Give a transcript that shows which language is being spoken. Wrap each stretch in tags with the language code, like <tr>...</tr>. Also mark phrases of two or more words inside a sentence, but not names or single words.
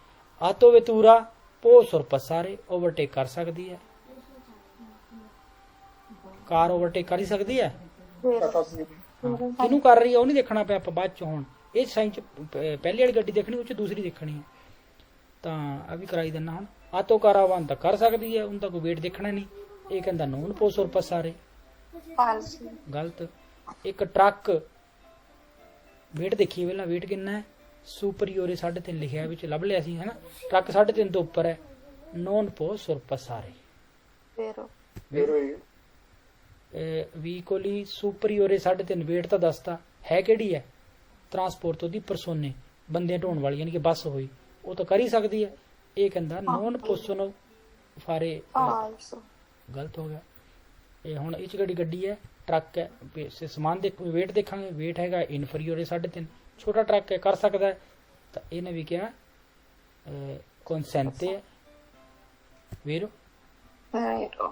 <it>auto vettura può sorpassare,</it> <pa>ਓਵਰਟੇਕ ਕਰ ਸਕਦੀ ਹੈ, ਕਾਰ ਓਵਰਟੇਕ ਕਰ ਹੀ ਸਕਦੀ ਹੈ।</pa> <it>vero</it> <pa>ਹਾਂ, ਕਿਹਨੂੰ ਕਰ ਰਹੀ ਹੈ ਉਹ ਨਹੀਂ ਦੇਖਣਾ ਪਿਆ ਆਪਾਂ ਬਾਅਦ ਚ। ਹੁਣ ਇਹ ਸਾਈਨ ਚ ਪਹਿਲੀ ਵਾਲੀ ਗੱਡੀ ਦੇਖਣੀ, ਉਹ ਚ ਦੂਸਰੀ ਦੇਖਣੀ ਹੈ, ਤਾਂ ਆ ਵੀ ਕਰਾਈ ਦਿੰਦਾ। ਹੁਣ ਆਟੋ ਕਾਰਾਵਾਨ ਤਾਂ ਕਰ ਸਕਦੀ ਹੈ, ਉਹਨੂੰ ਤਾਂ ਕੋਈ ਵੇਟ ਦੇਖਣਾ ਨਹੀਂ, ਇਹ ਕਹਿੰਦਾ</pa> <it>non può sorpassare, falso</it> <pa>ਗਲਤ। ਇੱਕ ਟਰੱਕ, ਵੇਟ ਦੇਖੀਏ ਪਹਿਲਾਂ, ਵੇਟ ਕਿੰਨਾ ਹੈ? ਸੁਪਰੀਓਰੇ 3.5 ਲਿਖਿਆ ਵਿੱਚ, ਲੱਭ ਲਿਆ ਸੀ ਹੈ ਨਾ, ਟਰੱਕ 3.5 ਤੋਂ ਉੱਪਰ ਹੈ,</pa> <it>non può sorpassare vero vero</it> <pa>ਵੀਕੋਲੀ ਸੁਪਰੀਓਰੇ 3.5 ਵੇਟ ਤਾਂ ਦੱਸਤਾ ਹੈ, ਕਿਹੜੀ ਹੈ?</pa> <it>trasporto di persone,</it> <pa>ਬੰਦੇ ਢੋਣ ਵਾਲੀ, ਯਾਨੀ ਕਿ ਬੱਸ ਹੋਈ, ਉਹ ਤਾਂ ਕਰ ਹੀ ਸਕਦੀ ਹੈ, ਇਹ ਕਹਿੰਦਾ</pa> <it>non possono fare, falso</it> <pa>ਗਲਤ ਹੋ ਗਿਆ। ਇਹ ਹੁਣ ਇਹ 'ਚ ਕਿਹੜੀ ਗੱਡੀ ਹੈ? ਟਰੱਕ ਹੈ, ਸਮਾਨ ਦੇ ਵੇਟ ਦੇਖਾਂਗੇ, ਵੇਟ ਹੈਗਾ ਇਨਫਰੀਓਰੇ 3.5, ਛੋਟਾ ਟਰੱਕ ਹੈ, ਕਰ ਸਕਦਾ ਹੈ, ਤਾਂ ਇਹਨੇ ਵੀ ਕਿਹਾ consente ਹੈ ਵੀਰੋ।</pa> <it>vero</it>